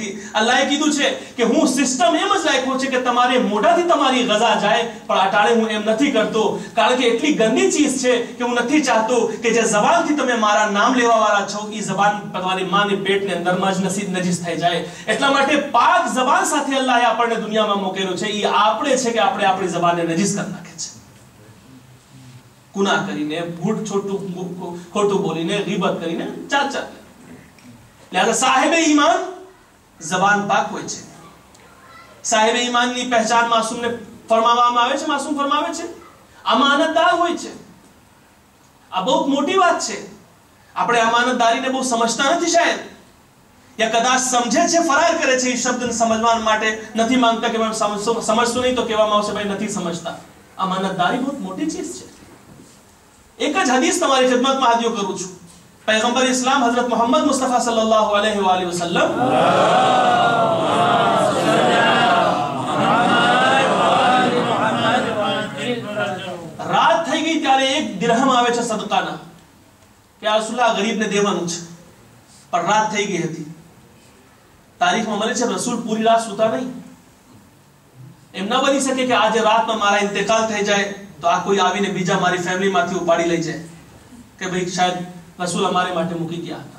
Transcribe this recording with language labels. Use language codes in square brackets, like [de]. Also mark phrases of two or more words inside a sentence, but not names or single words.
[gu] અલ્લાહે કીધું છે કે હું સિસ્ટમ એમ જ રાખ્યો છે કે તમારે મોઢાથી તમારી ગઝા જાય, પણ અટાણે હું એમ નથી કરતો, કારણ કે એટલી ગંદી ચીજ છે કે હું નથી ચાહતો કે જે જબાનથી તમે મારા નામ લેવા વાળા છો એ જબાન તમારી માની પેટની અંદરમાં જ નજીસ થઈ જાય. એટલા માટે પાક જબાન સાથે અલ્લાહે આપણને દુનિયામાં મોકલ્યો છે. એ આપણે છે કે આપણે આપણી જબાનને નજીસ કરી નાખે છે. ગુનાહ કરીને, ખોટું બોલીને, ગીબત કરીને, ચાલ. लिहाजा साहिब ईमान जबान पाक હોય છે. સાહેબ ઈમાનની પહેચાન માસૂમને ફરમાવવામાં આવે છે. માસૂમ ફરમાવે છે અમાનતદાર હોય છે. આ બહુ મોટી વાત છે. આપણે અમાનતદારીને બહુ સમજતા નથી શાયદ. યા કદાચ સમજે છે, ફરાર કરે છે એ શબ્દને સમજવા માટે, નથી માંગતા કે સમજતું નહીં તો કહેવામાં આવશે ભાઈ નથી સમજતા. અમાનતદારી બહુ મોટી ચીજ છે. એક જ હદીસ તમારી ખિદમતમાં હાજર કરું છું. पैगंबर इस्लाम हजरत मोहम्मद मुस्तफा [ar] صلى الله عليه وسلم [gu] रात થઈ ગઈ ત્યારે એક દિરહમ આવે છે સદકાના કે આ રસૂલullah ગરીબને દેવાનું છે, પણ રાત થઈ ગઈ હતી. તારીખમાં મળે છે રસૂલ પૂરી રાત સૂતા નહીં. એમ ન બની શકે કે આજે રાતમાં મારા ઇંતકાલ થઈ જાય તો આ કોઈ આવીને બીજા મારી ફેમિલીમાંથી ઉપાડી લઈ જાય કે ભાઈ શાયદ રસૂલ અમારે માટે મૂકી ગયા હતા.